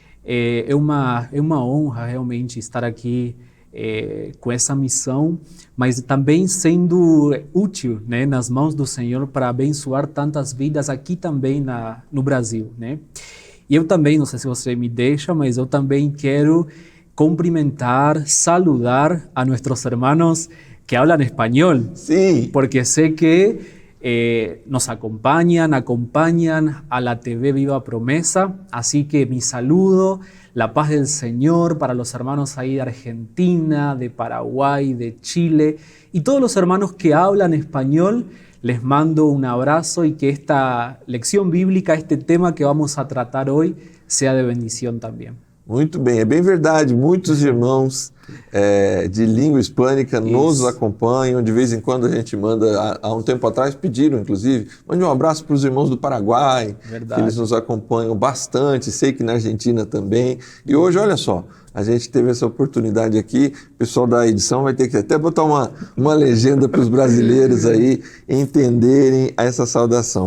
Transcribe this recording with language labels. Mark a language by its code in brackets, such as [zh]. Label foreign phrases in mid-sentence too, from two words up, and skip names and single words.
[pt] É uma honra realmente estar aqui com essa missão, mas também sendo útil, né, nas mãos do Senhor para abençoar tantas vidas aqui também no Brasil, né? E eu também, não sei se você me deixa, mas eu também quero cumprimentar, [es] saludar a [pt] nossos [es] hermanos que hablan [pt] espanhol. Sim. [es] Porque sé que nos acompañan a la TV Viva Promesa. Así que mi saludo, la paz del Señor para los hermanos ahí de Argentina, de Paraguay, de Chile y todos los hermanos que hablan español. Les mando un abrazo y que esta lección bíblica, este tema que vamos a tratar hoy, sea de bendición también. [pt] Muito bem, é bem verdade, muitos irmãos de língua hispânica nos acompanham. De vez em quando a gente manda, há um tempo atrás pediram, inclusive, mande um abraço para os irmãos do Paraguai, que eles nos acompanham bastante, sei que na Argentina também. E hoje, olha só, a gente teve essa oportunidade aqui, o pessoal da edição vai ter que até botar uma legenda para os brasileiros aí entenderem essa saudação.